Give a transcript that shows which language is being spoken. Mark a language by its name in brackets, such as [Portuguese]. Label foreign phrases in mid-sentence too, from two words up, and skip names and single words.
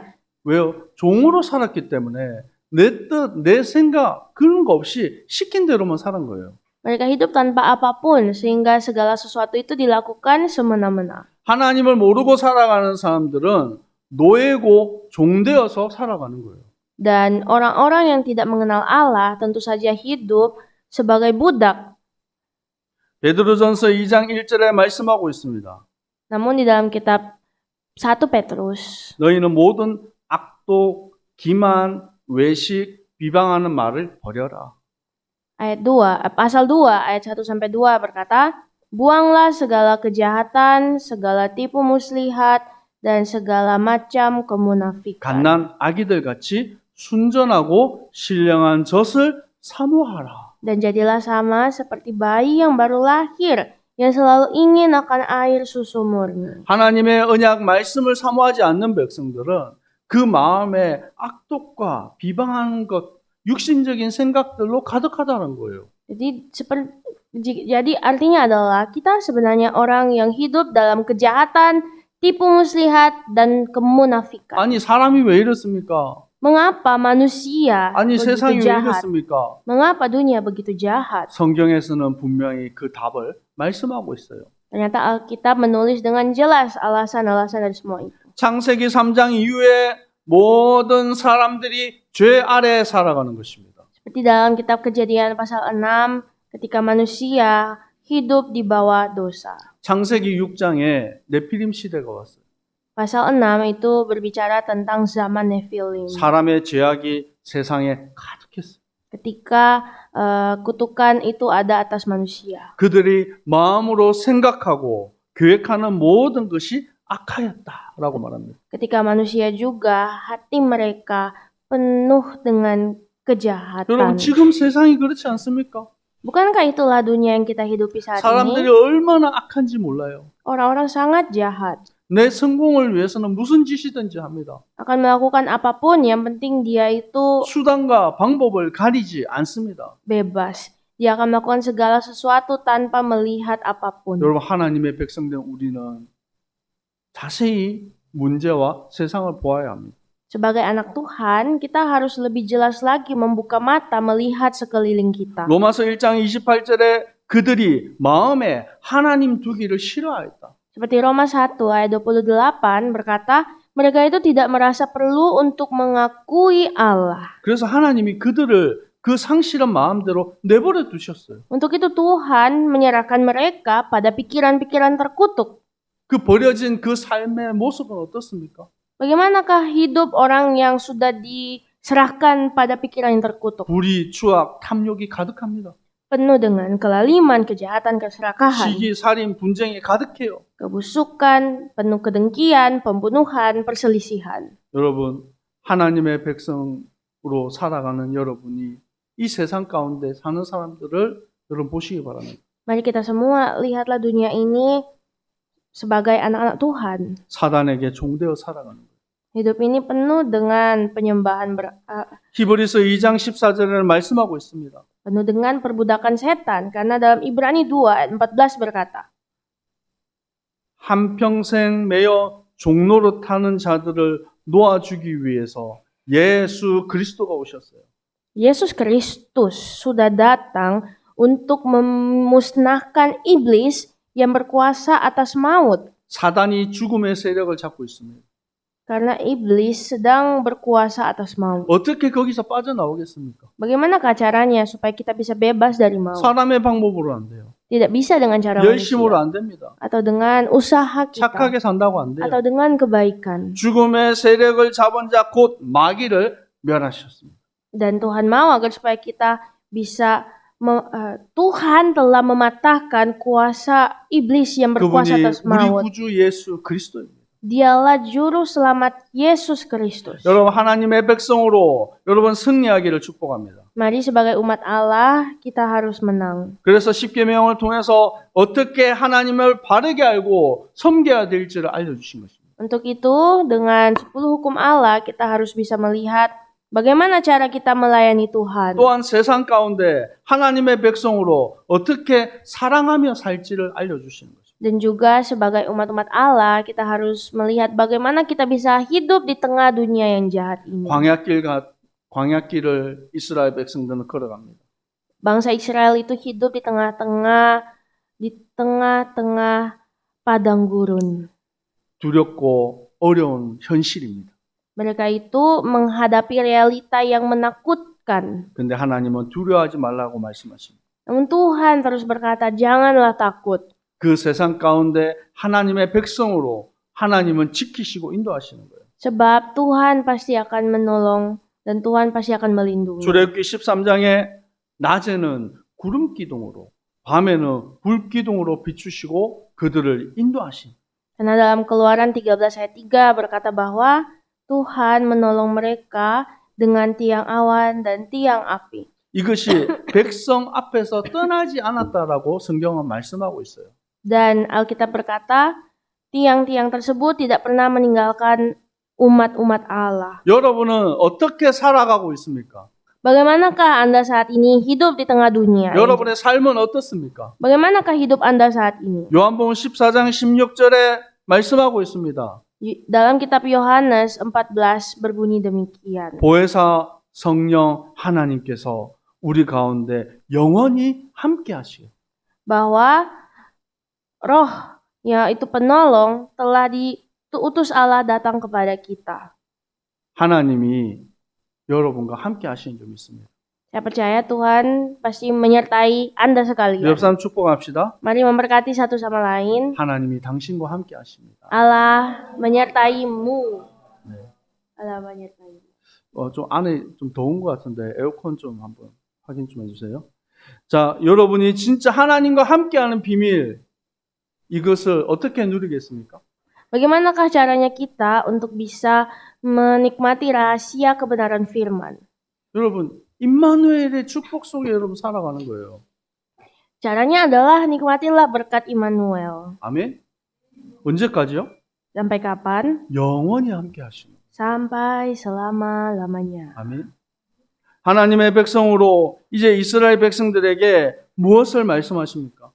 [Korean] 왜요? 종으로 살았기 때문에 내 뜻, 내 생각 그런 거 없이 시킨 대로만 살은 거예요. [Indonesian] Mereka hidup tanpa apapun sehingga segala sesuatu itu dilakukan semena-mena. [Korean] 하나님을 모르고 살아가는 사람들은 노예고 종되어서 살아가는 거예요. [Indonesian] Dan orang-orang yang tidak mengenal Allah tentu saja hidup sebagai budak. [Korean] 베드로전서 2장 1절에 말씀하고 있습니다. [Indonesian] Namun di dalam kitab 1 Petrus, [Korean] 너희는 모든 악독, 기만, 외식, 비방하는 말을 버려라. [Indonesian] pasal 2 ayat 1 sampai 2 berkata, buanglah segala kejahatan, segala tipu muslihat, dan segala macam kemunafikan. [Korean] 갓난 아기들 같이 순전하고 신령한 젖을 사모하라. [Indonesian] Dan jadilah sama seperti bayi yang baru lahir, yang selalu ingin akan air susu murni. [Korean] 하나님의 언약 말씀을 사모하지 않는 백성들은 그 마음에 악독과 비방하는 것, 육신적인 생각들로 가득하다는 거예요. [Indonesian] Jadi artinya adalah kita sebenarnya orang yang hidup dalam kejahatan, tipu muslihat, dan kemunafikan. [Korean] 아니 사람이 왜 이렇습니까? [Indonesian] Mengapa manusia [Korean] 아니 [Indonesian] begitu [Korean] 세상이 왜 [Indonesian] jahat? [Korean] 이렇습니까? [Indonesian] Mengapa dunia begitu jahat? [Korean] 성경에서는 분명히 그 답을 말씀하고 있어요. [Indonesian] Ternyata Alkitab menulis dengan jelas alasan-alasan dari semua itu. [Korean] 창세기 3장 이후에 모든 사람들이 죄 아래에 살아가는 것입니다. [Indonesian] Seperti dalam kitab Kejadian pasal 6, ketika manusia hidup di bawah dosa. [Korean] 창세기 6장에 네피림 시대가 왔어요. [Indonesian] Pasal 6 itu berbicara tentang zaman Nephilim. [Korean] 사람의 죄악이 세상에 가득했어요. [Indonesian] Ketika kutukan itu ada atas manusia. [Korean] 그들이 마음으로 생각하고 계획하는 모든 것이 악하였다라고 말합니다. [Indonesian] Ketika manusia juga hati mereka penuh dengan [Korean] 여러분 [Indonesian] kejahatan. [Korean] 지금 세상이 그렇지 않습니까? [Indonesian] Bukankah itulah dunia yang kita hidupi saat [Korean] 사람들이 [Indonesian] ini? [Korean] 얼마나 악한지 몰라요. [Indonesian] Orang-orang sangat jahat, [Korean] 내 성공을 위해서는 무슨 짓이든지 합니다. [Indonesian] akan melakukan apapun, yang penting dia itu [Korean] 수단과 방법을 가리지 않습니다. [Indonesian] bebas. Dia akan melakukan segala sesuatu tanpa melihat apapun. [Korean] 여러분, 하나님의 백성된 우리는 자세히 문제와 세상을 보아야 합니다. [Indonesian] Sebagai anak Tuhan, kita harus lebih jelas lagi membuka mata melihat sekeliling kita. [Korean] 로마서 1장 28절에 그들이 마음에 하나님 두기를 싫어하였다. [Indonesian] Seperti Roma 1 ayat 28 berkata, mereka itu tidak merasa perlu untuk mengakui Allah. [Korean] 그래서 하나님이 그들을 그 상실한 마음대로 내버려 두셨어요. [Indonesian] Untuk itu Tuhan menyerahkan mereka pada pikiran-pikiran terkutuk. [Korean] 그 버려진 그 삶의 모습은 어떻습니까? [Indonesian] Bagaimanakah hidup orang yang sudah diserahkan pada pikiran yang terkutuk? [Korean] 불의, 추악, 탐욕이 가득합니다. [Indonesian] Penuh dengan kelaliman, kejahatan, keserakahan, [Korean] 시기, 살인, 분쟁이 가득해요. [Indonesian] kebusukan, penuh kedengkian, pembunuhan, perselisihan. [Korean] 여러분, 하나님의 백성으로 살아가는 여러분이 이 세상 가운데 사는 사람들을 여러분 보시기 바랍니다. [Indonesian] Mari kita semua lihatlah dunia ini sebagai anak-anak Tuhan. [Korean] 사단에게 종되어 살아가는 거예요. [Indonesian] Hidup ini penuh dengan penyembahan, [Korean] 히브리서 2장 14절에는 말씀하고 있습니다. [Indonesian] penuh dengan perbudakan setan. Karena dalam Ibrani 2 ayat 14 berkata, [Korean] 한평생 매여 종로로 타는 자들을 놓아주기 위해서 예수 그리스도가 오셨어요. [Indonesian] Yesus Kristus sudah datang untuk memusnahkan iblis yang berkuasa atas maut. [Korean] 사단이 죽음의 세력을 잡고 있습니다. [Indonesian] Karena iblis sedang berkuasa atas maut. [Korean] 어떻게 거기서 빠져나오겠습니까? [Indonesian] Bagaimanakah caranya supaya kita bisa bebas dari maut? [Korean] 사람의 방법으로 안 돼요. [Indonesian] Tidak bisa dengan cara [Korean] 열심으로 [Indonesian] manusia. [Korean] 안 됩니다. [Indonesian] Atau dengan usaha kita. [Korean] 착하게 산다고 안 돼요. [Indonesian] Atau dengan kebaikan. [Korean] 죽음의 세력을 잡은 자 곧 마귀를 멸하셨습니다. [Indonesian] Dan Tuhan mau agar supaya kita bisa Tuhan telah mematahkan kuasa iblis yang berkuasa [Korean] 그분이 [Indonesian] atas [Korean] 우리 [Indonesian] maut. [Korean] 구주 예수 그리스도입니다. [Indonesian] Dialah juru selamat Yesus Kristus. [Korean] 여러분, 하나님의 백성으로 여러분 승리하기를 축복합니다. [Indonesian] Mari sebagai umat Allah kita harus menang. [Korean] 그래서 십계명을 통해서 어떻게 하나님을 바르게 알고 섬겨야 될지를 알려주신 것입니다. [Indonesian] Untuk itu dengan 10 hukum Allah kita harus bisa melihat bagaimana cara kita melayani Tuhan. [Korean] 또한 세상 가운데 하나님의 백성으로 어떻게 사랑하며 살지를 알려주시는 것입니다. [Indonesian] Dan juga sebagai umat-umat Allah kita harus melihat bagaimana kita bisa hidup di tengah dunia yang jahat ini. [Korean] 광야길을 이스라엘 백성들은 걸어갑니다. [Indonesian] Bangsa Israel itu hidup di tengah-tengah padang gurun. [Korean] 두렵고 어려운 현실입니다. [Indonesian] Mereka itu menghadapi realita yang menakutkan. [Korean] 근데 하나님은 두려워하지 말라고 말씀하십니다. [Indonesian] Namun Tuhan terus berkata, janganlah takut. [Korean] 그 세상 가운데 하나님의 백성으로 하나님은 지키시고 인도하시는 거예요. [Indonesian] Sebab Tuhan pasti akan menolong dan Tuhan pasti akan melindungi. [Korean] 출애굽기 13장에 낮에는 구름 기둥으로 밤에는 불 기둥으로 비추시고 그들을 인도하신. [Indonesian] Karena dalam Keluaran 13 ayat 3 berkata bahwa Tuhan menolong mereka dengan tiang awan dan tiang api. [Korean] 이것이 백성 앞에서 떠나지 않았다라고 성경은 말씀하고 있어요. [Indonesian] Dan Alkitab berkata, tiang-tiang tersebut tidak pernah meninggalkan umat-umat Allah. [Korean] 여러분은 어떻게 살아가고 있습니까? [Indonesian] Bagaimanakah Anda saat ini hidup di tengah dunia? [Korean] 여러분의 삶은 어떻습니까? [Indonesian] Bagaimanakah hidup Anda saat ini? [Korean] 요한복음 14장 16절에 말씀하고 있습니다. [Indonesian] Dalam kitab Yohanes 14 berbunyi demikian. [Korean] 보혜사 성령 하나님께서 우리 가운데 영원히 함께 하시오. [Indonesian] Bahwa roh yaitu penolong telah diutus Allah datang kepada kita. [Korean] 하나님이 여러분과 함께 하시는 줄 믿습니다. [Indonesian] Saya percaya Tuhan pasti menyertai Anda sekalian. [Korean] 옆 사람 축복합시다. [Indonesian] Mari memberkati satu sama lain. [Korean] 하나님이 당신과 함께 하십니다. [Indonesian] Allah menyertaimu. [Korean] 네. [Indonesian] Allah menyertaimu. [Korean] 좀 안에 좀 더운 것 같은데 에어컨 좀 한번 확인 좀 해주세요. 자, 여러분이 진짜 하나님과 함께하는 비밀 이것을 어떻게 누리겠습니까? [Indonesian] Bagaimanakah caranya kita untuk bisa menikmati rahasia kebenaran firman? [Korean] 여러분, 임마누엘의 축복 속에 여러분 살아가는 거예요. [Indonesian] Caranya adalah nikmatilah berkat Immanuel. [Korean] 아멘. 언제까지요? [Indonesian] Sampai kapan? [Korean] 영원히 함께 하시는. [Indonesian] Sampai selama-lamanya. [Korean] 아멘. 하나님의 백성으로 이제 이스라엘 백성들에게 무엇을 말씀하십니까?